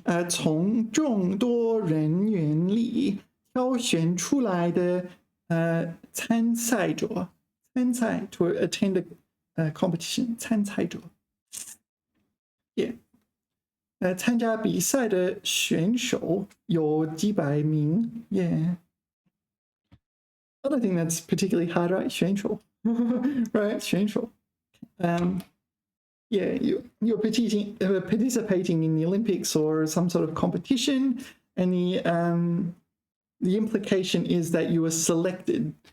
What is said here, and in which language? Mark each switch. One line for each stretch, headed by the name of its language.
Chinese: 从众多人员里挑选出来的参赛者.
English: 参赛 to attend a competition.
Chinese: 参赛者.Yeah. 参加比赛的选手有几百名.
English: Yeah. I don't think that's particularly hard, right?
Chinese: 选手.Right? 选手.
English: Yeah, you're participating in the Olympics or some sort of competition, and the implication is that you were selected.